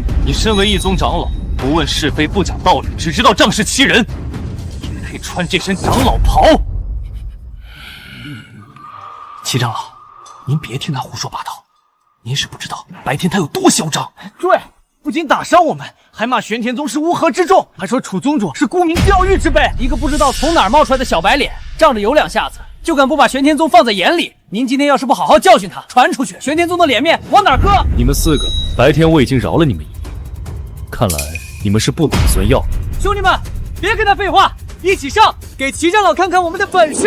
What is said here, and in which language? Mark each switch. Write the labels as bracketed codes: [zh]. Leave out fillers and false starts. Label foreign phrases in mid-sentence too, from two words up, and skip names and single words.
[zh] 你身為一宗長老，不問是非，不講道理，只知道仗勢欺人，也配穿這身長老袍？齊長老，您別聽他胡說八道，您是不知道白天他有多囂張。對，不僅打傷我們，還罵玄天宗是烏合之眾，還說楚宗主是沽名釣譽之輩，一個不知道從哪兒冒出來的小白臉，仗着有兩下子就敢不把玄天宗放在眼裡。您今天要是不好好教訓他，傳出去，玄天宗的臉面往哪兒擱？你們4個，白天我已經饒了你們一命，看來你們是不打算要。兄弟們，別跟他廢話，一起上，給齊長老看看我們的本事。